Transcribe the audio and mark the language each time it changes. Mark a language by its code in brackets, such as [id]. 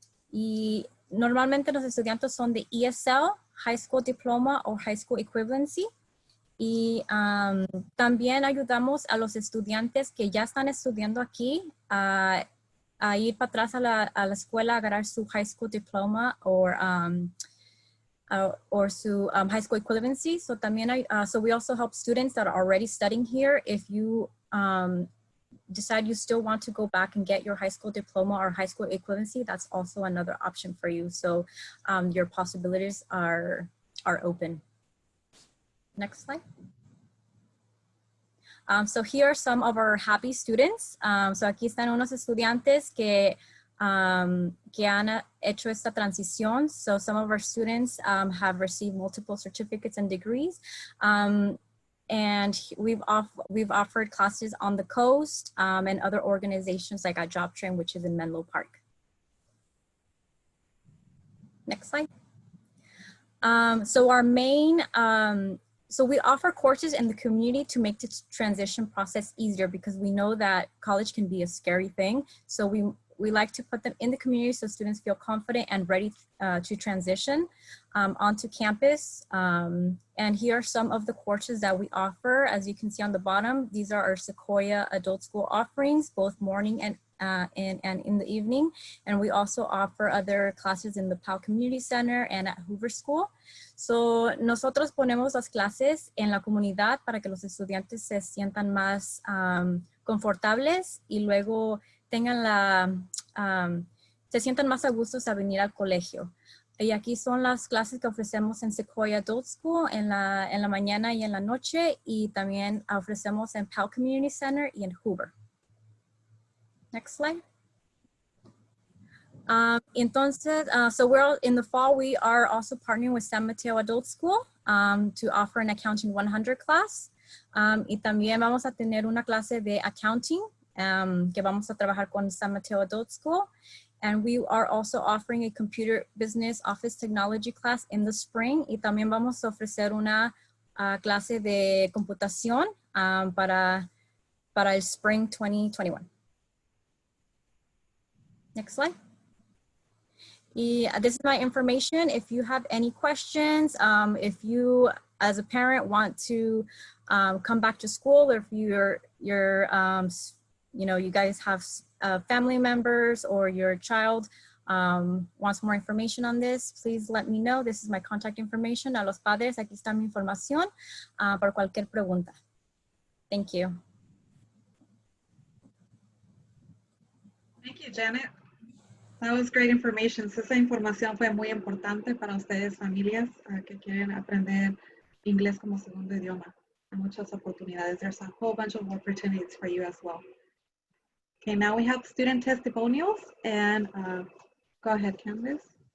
[es] Y normalmente los estudiantes son de ESL, High School Diploma o High School Equivalency. Y también ayudamos a los estudiantes que ya están estudiando aquí a ir para atrás a la escuela a agarrar su High School Diploma or su high school equivalency. [en] So también so we also help students that are already studying here. If you decide you still want to go back and get your high school diploma or high school equivalency, that's also another option for you. So your possibilities are open. Next slide. So here are some of our happy students. [es] So aquí están unos estudiantes que han hecho esta transición. [en] So some of our students have received multiple certificates and degrees. And we've offered classes on the coast and other organizations like at Job Train, which is in Menlo Park. Next slide. So our main, so we offer courses in the community to make the transition process easier because we know that college can be a scary thing. So we like to put them in the community so students feel confident and ready to transition onto campus. And here are some of the courses that we offer. As you can see on the bottom, these are our Sequoia Adult School offerings, both morning and and in the evening. And we also offer other classes in the Powell Community Center and at Hoover School. [es] So nosotros ponemos las clases en la comunidad para que los estudiantes se sientan más confortables y luego tengan se sientan más a gusto a venir al colegio. Y aquí son las clases que ofrecemos en Sequoia Adult School en la mañana y en la noche, y también ofrecemos en Powell Community Center y en Hoover. [en] Next slide. Entonces, so in the fall, we are also partnering with San Mateo Adult School to offer an Accounting 100 class. [es] Y también vamos a tener una clase de accounting que vamos a trabajar con San Mateo Adult School. [en] And we are also offering a computer business office technology class in the spring. [es] Y también vamos a ofrecer una clase de computación para el spring 2021. [en] Next slide. This is my information. If you have any questions, if you as a parent want to come back to school, or if you guys have family members or your child wants more information on this, please let me know. This is my contact information. [es] A los padres, aquí está mi información por cualquier pregunta. [en] Thank you. Thank you, Janet. That was great information. [es] So, esa información fue muy importante para ustedes, familias que quieren aprender inglés como segundo idioma. Hay muchas oportunidades. [en] There's a whole bunch of opportunities for you as well. Okay, now we have student testimonials, and go ahead, Candace.